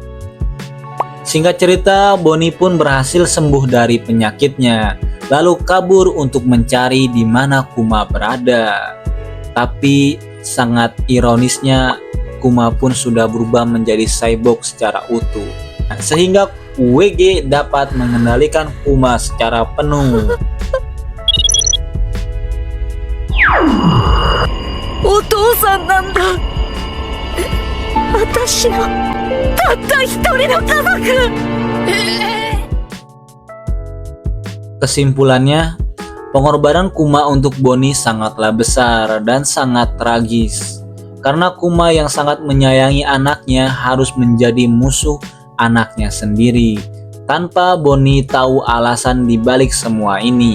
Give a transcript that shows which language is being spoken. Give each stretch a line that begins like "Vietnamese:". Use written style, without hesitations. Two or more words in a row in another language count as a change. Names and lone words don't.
Indonesian: Singkat cerita, Bonnie pun berhasil sembuh dari penyakitnya, lalu kabur untuk mencari di mana Kuma berada. Tapi sangat ironisnya, Kuma pun sudah berubah menjadi cyborg secara utuh, sehingga WG dapat mengendalikan Kuma secara penuh.
Japanese: お父さんなんだ。私のたった一人の家族。
Indonesian: Kesimpulannya, pengorbanan Kuma untuk Bonnie sangatlah besar dan sangat tragis. Karena Kuma yang sangat menyayangi anaknya harus menjadi musuh anaknya sendiri, tanpa Bonnie tahu alasan dibalik semua ini.